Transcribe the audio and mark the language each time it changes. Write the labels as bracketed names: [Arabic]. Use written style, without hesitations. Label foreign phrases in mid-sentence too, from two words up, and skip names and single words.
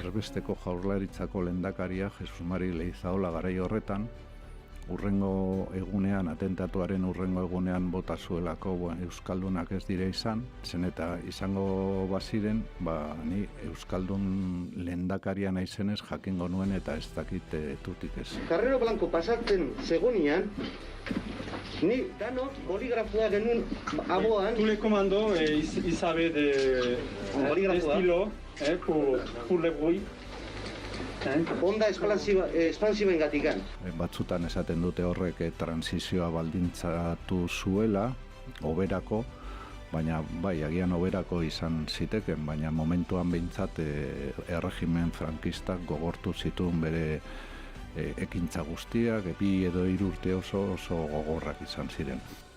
[Basque] Erbesteko Jaurlaritzako lehendakaria Jesus Mari Leizaola garai horretan, urrengo egunean, atentatuaren urrengo egunean bota zuelako Euskaldunak ez dire izan, zen eta izango baziren, ni Euskaldun lehendakaria naizenez jakingo nuen eta ez dakit tutik ez. Carrero Blanco pasatzen segunian, ni danok boligrafoa genuen aboan. [French] Tous les commandos, ils avaient des stylos pour le bruit. [Basque] Onda espansiba engatikan. Batzutan esaten dute horrek transizioa baldintzatu zuela, oberako, baina bai, agian oberako izan ziteken, baina momentuan behintzat erregimen frankistak gogortu zituen bere ekintza guztiak, 2 edo 3 urte oso gogorrak izan ziren.